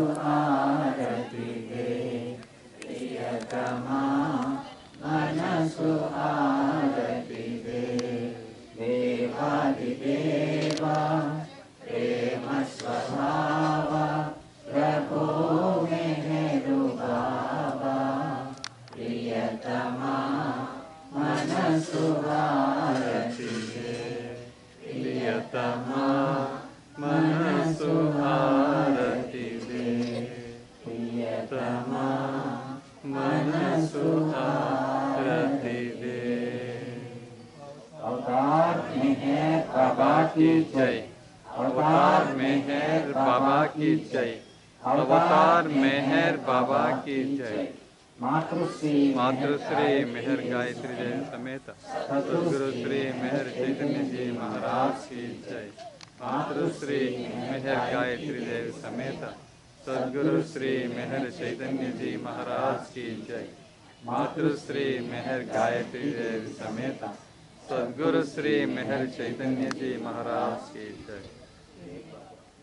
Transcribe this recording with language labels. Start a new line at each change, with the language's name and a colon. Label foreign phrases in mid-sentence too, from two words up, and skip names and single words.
Telugu: ఆరతిదే ప్రియతమా మనసు ఆరతిదే దేవాది దేవా ప్రేమ స్వభావ ప్రభు మెహరు బాబా ప్రియతమా మనసు ఆరతిదే ప్రియతమా మనసు ఆరతిదే ప్రియతమా మనసు ఆరతిదే
Hindi: अवतार मेहर बाबा की जय अवतार मेहर बाबा की जय अवतार मेहर बाबा की जय मातृश्री मेहर गायत्री देवी समेत सदगुरु श्री मेहर चैतन्य जी महाराज की जय मातृश्री मेहर गायत्री देवी समेत सदगुरु श्री मेहर चैतन्य जी महाराज की जय मातृश्री मेहर गायत्री देवी समेत सदगुरु श्री मेहर चैतन्य जी महाराज की जय।